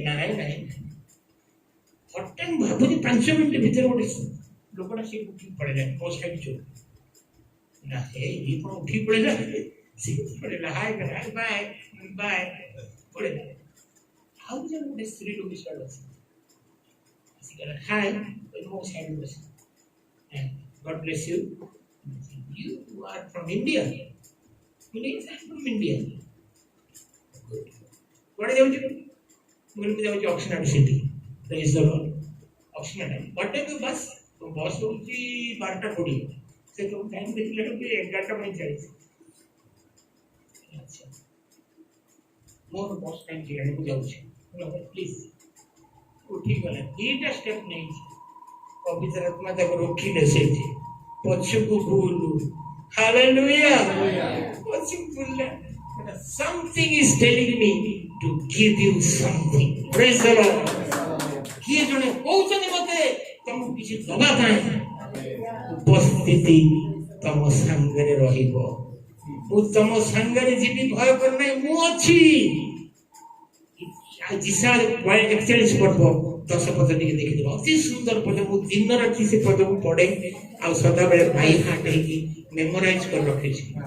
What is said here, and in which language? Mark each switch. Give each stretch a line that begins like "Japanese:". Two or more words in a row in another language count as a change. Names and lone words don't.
Odia: ନାଇଁ ହଠାତ୍ ମୁଁ ଭାବୁଛି 5 ମିନିଟ୍ ଭିତରେ ଗୋଟେ ଲୋକଟା ସେ ଉଠିକି ପଳେଇଲା ବସ୍ ଖାଇକି ଚୋର ନା ଇଏ କଣ ଉଠିକି ପଳେଇଲା ସେ ପଳେଇଲା
English: hi bye bye
Odia: ପଳେଇଲା। ଆଉ ଜଣେ ଗୋଟେ ସ୍ତ୍ରୀ ଲୋକ ସିଆଡ଼େ ଅଛି ଆସିଗଲା ହାଇ ମୋ ସାଇଡ୍ ବସି
English: God bless you. You are from India? Yes, I am from India. What are you doing?
Odia: ମୁଁ ଯାଉଛି ଅକ୍ସନାଡ ସିଟି।
English: praise the Lord. ଅକ୍ସନାଡ what time the bus?
Odia: ବସ୍ ହଉଛି 12:20 ସେ ସବୁ ଟାଇମ୍ ଦେଖିଲା ବେଳକୁ 11:45। ଆଚ୍ଛା ମୋର
English: bus time
Odia: ହେଇଗଲାଣି ମୁଁ ଯାଉଛି ପ୍ଲିଜ୍ ଉଠିଗଲା 2ଟା ଷ୍ଟେପ୍ ନେଇଛି ପବିତ୍ର ଆତ୍ମା ତାକୁ ରୋକିଲେ ସେଇଠି ପଛକୁ ବୁଲୁ ହାଲେଲୁୟା ପଛକୁ ବୁଲିଲା
English: something is telling me to give you something praise the Lord।
Odia: କିଏ ଜଣେ କହୁଛନ୍ତି ମତେ ତମକୁ କିଛି ଦବା ପାଇଁ ଉପସ୍ଥିତି ତମ ସାଙ୍ଗରେ ରହିବ। ମୁଁ ତମ ସାଙ୍ଗରେ ଯିବି ଭୟ କର ନାହିଁ ମୁଁ ଅଛି। 41 ପର୍ବ 10 ପଦ ଟିକେ ଦେଖିଦେବ ଅତି ସୁନ୍ଦର ପଦ ମୁଁ ଦିନ ରାତି ସେ ପଦକୁ ପଢେ ଆଉ ସଦାବେଳେ ଭାଇ ହାଟ ହେଇକି ମେମୋରାଇଜ କରି ରଖିଛି।